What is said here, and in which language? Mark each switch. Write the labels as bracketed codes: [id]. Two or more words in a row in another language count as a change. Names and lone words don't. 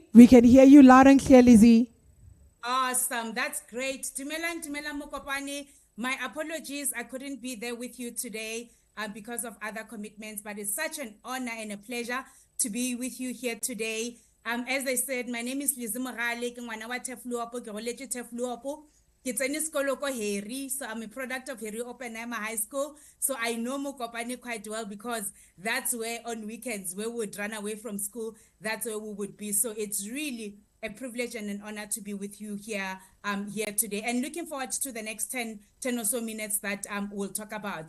[en] We can hear you loud and clear, Lizzie. Awesome, that's great. Tumela Mokopane, my apologies, I couldn't be there with you today because of other commitments, but it's such an honor and a pleasure to be with you here today. As I said, my name is Lizzie Mogale, [nso] ke ngwana wa Tefluopo, ke goletse Tefluopo. Ke tsene sekolo ko Heri, [en] so I'm a product of Heri Oppenheimer High School. So I know Mokopane quite well because that's where on weekends we would run away from school, that's where we would be. So it's really a privilege and an honor to be with you here, here today. And looking forward to the next 10 or so minutes that we'll talk about.